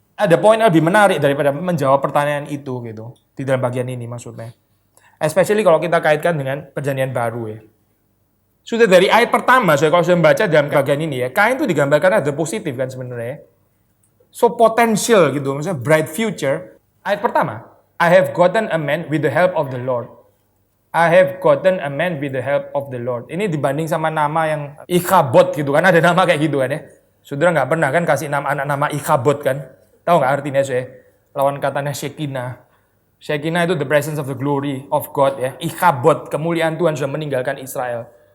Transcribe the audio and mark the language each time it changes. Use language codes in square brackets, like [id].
[id] Ada poin lebih menarik daripada menjawab pertanyaan itu gitu di dalam bagian ini maksudnya. Especially kalau kita kaitkan dengan perjanjian baru ya. Sudah dari ayat pertama, kalau saya membaca dalam bagian ini ya, Kain itu digambarkan ada positif kan sebenarnya. [en] So potential gitu, misalnya bright future. [id] Ayat pertama, [en] I have gotten a man with the help of the Lord. I have gotten a man with the help of the Lord. [id] Ini dibanding sama nama yang Ikhabod gitu kan, ada nama kayak gitu kan ya. Saudara nggak pernah kan kasih anak nama Ikhabod kan? Tahu nggak artinya Lawan katanya Shekinah. Shekinah itu [en] the presence of the glory of God [id] ya. Ikhabod, kemuliaan Tuhan sudah meninggalkan Israel.